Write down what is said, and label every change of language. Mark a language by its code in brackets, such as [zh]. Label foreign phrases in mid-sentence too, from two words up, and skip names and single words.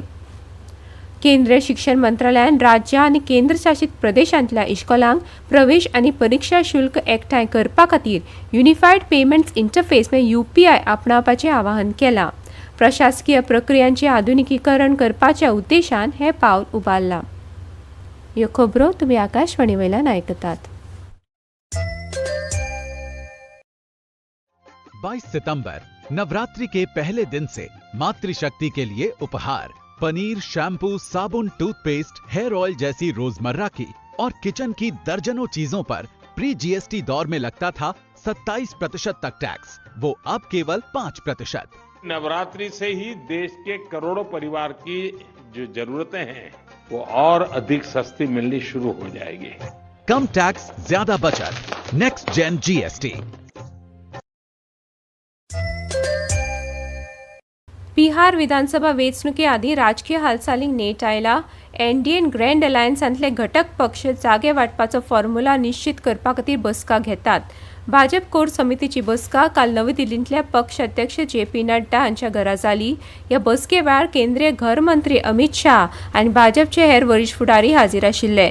[kok] केंद्रीय शिक्षण मंत्रालयान राज्यां आनी केंद्रशासीत प्रदेशांतल्या इश्कोलांक प्रवेश आनी परीक्षा शुल्क एकठांय करपा खातीर [en] unified payments interface UPI [kok] आपणावपाचें आवाहन केलां। प्रशासकीय प्रक्रियांचें आधुनिकीकरण करपाच्या उद्देशान हें पावल उबारलां। ह्यो खबरो तुमी आकाशवाणी वयल्यान आयकतात। [hi] 22 सितंबर नवरात्रि के पहले दिन से मातृशक्ति के लिए उपहार पनीर, शैम्पू, साबुन, टूथपेस्ट, हेयर ऑयल जैसी रोजमर्रा की और किचन की दर्जनों चीजों पर [en] pre GST [hi] दौर में लगता था 27% तक टैक्स, वो अब केवल 5%। नवरात्रि से ही देश के करोड़ों परिवार की जो जरूरतें हैं वो और अधिक सस्ती मिलनी शुरू हो जाएगी। कम टैक्स, ज्यादा बचत। [en] next gen GST. [kok] बिहार विधानसभा वेंचणुके राजकीय हालचालींक नेट आयला। एनडीएन ग्रँड अलायन्सांतले घटक पक्ष जागे वांटपाचो फॉर्म्युला निश्चित करपा खातीर बसका घेतात। भाजप कोर समितीची बसका काल नवी दिल्लींतल्या पक्ष अध्यक्ष जे.पी. नड्डा हांच्या घरा जाली। ह्या बसके वेळार केंद्रीय घर मंत्री अमित शाह आनी भाजपचे हेर वरिश्ठ फुडारी हाजीर आशिल्ले।